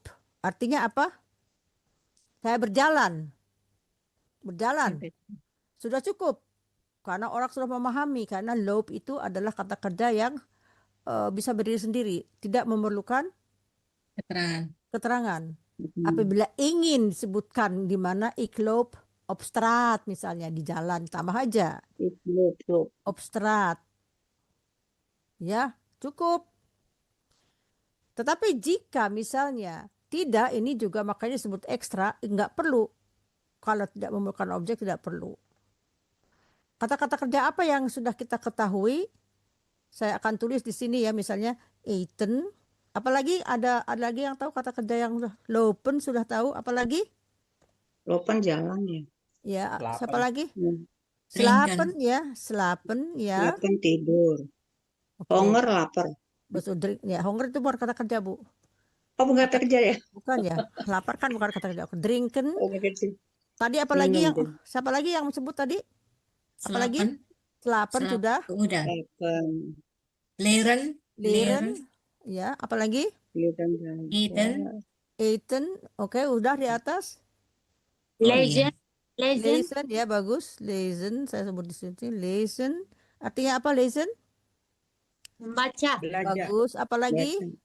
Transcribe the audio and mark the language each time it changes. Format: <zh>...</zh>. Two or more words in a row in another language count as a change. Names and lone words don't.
<id>Artinya apa? Saya berjalan. Sudah cukup. Karena orang sudah memahami. Karena loop itu adalah kata kerja yang bisa berdiri sendiri. Tidak memerlukan keterangan. Apabila ingin disebutkan di mana</id> <nl>ik loop op straat</nl> <id>misalnya, di jalan, tambah aja.</id> <nl>Ik loop. Op straat.</nl> <id>Ya, cukup. Tetapi jika misalnya tidak, ini juga makanya disebut ekstra, nggak perlu. Kalau tidak memerlukan objek tidak perlu. Kata-kata kerja apa yang sudah kita ketahui? Saya akan tulis di sini ya, misalnya eten. Apalagi ada lagi yang tahu kata kerja yang lopen sudah tahu? Apalagi? Lopen jalan ya. Ya, siapa lagi? Slapen. Slapen ya. Lopen tidur. Oke. Honger lapar. Betul, ya, hunger itu bukan kata kerja, Bu. Oh, bukan kata kerja ya? Bukan ya. Lapar kan bukan kata kerja. Drinken. Oh, begitu. Tadi apa lagi yang siapa lagi yang sebut tadi? Apalagi? Slapen sudah. Udah. Lopen. Leren. Ya, apalagi? Eten. Oke, udah di atas. Lezen. Lezen ya, bagus. Lezen, saya sebut di sini. Lezen. Artinya apa lezen? Membaca. Belajar. Bagus. Apalagi?</id>